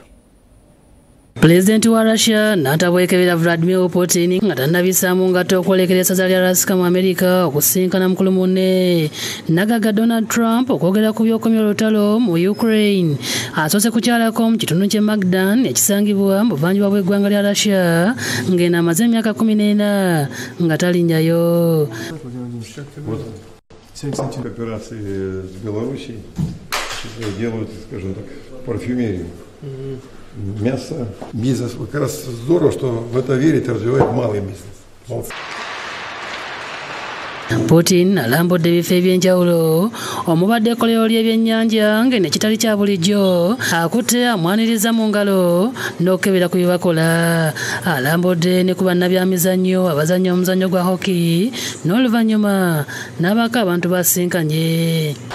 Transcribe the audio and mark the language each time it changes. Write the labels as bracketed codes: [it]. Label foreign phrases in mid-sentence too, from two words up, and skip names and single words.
[lg] Pulezidenti wa Russia n'atabwekebera Vladimir Putin nga tannabisaamu ngatto okwolekera essaza lya Alaska mu Amerika okusinkana mukulu munne nagaga Donald Trump okwogera ku by'okukomya olutalo mu Ukraine. Asoose kukyalako mu kitundu ky'e Magdan ekisangibwa mu buvanjuba bw'eggwanga lya Russia ng'eno amaze emyaka 14 nga talinnyayo. [ru] 70 операций с Белоруссией делают, скажем так, парфюмерию. Мясо, бизнес. Как раз здорово, что в это верит и развивает малый бизнес. Молодцы. [lg] Putin alambudde ebifo ebyenjawulo omubadde ekkolero ly'ebyennyanja ng'eno ekitali kya bulijjo akutte amwaniriza mu ngalo n'okukebera ku bye bakola. Alambudde ne ku bannabyamizannyo abazannya omuzannyo gwa hockey n'oluvannyuma n'abako abantu basinkanye.